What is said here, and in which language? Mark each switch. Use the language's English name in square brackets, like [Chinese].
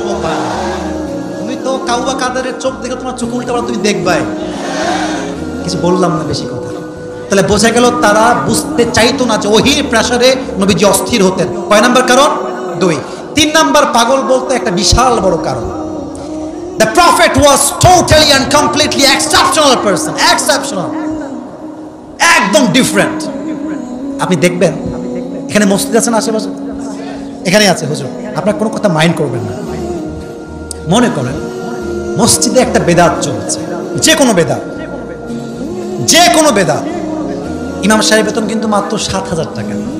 [Bangla] যুবক ভাই, তুমি তো কাউবা কাদেরের চোখ দেখে তোমার চোখ উল্টা পাল্টা তুমি দেখবাই। কিছু বললাম না বেশি কথা। তাহলে বোঝা গেল তারা বুঝতে চাইতো না যে ওহীর প্রেসারে নবীজি অস্থির হতেন। কয় নাম্বার কারণ? 2। 3 নাম্বার পাগল বলতে একটা বিশাল বড় কারণ। [English] The prophet was totally and completely exceptional person, exceptional, [Bangla] একদম ডিফারেন্ট। আপনি দেখবেন এখানে মসজিদ আছে না আশেপাশে? এখানে আছে হুজুর, আপনার কোনো কথা মাইন্ড করবেন না। মনে করেন মসজিদে একটা বেদাত চলছে, যে কোনো বেদাত, ইমাম সাহেব বেতন কিন্তু মাত্র 7,000 টাকা।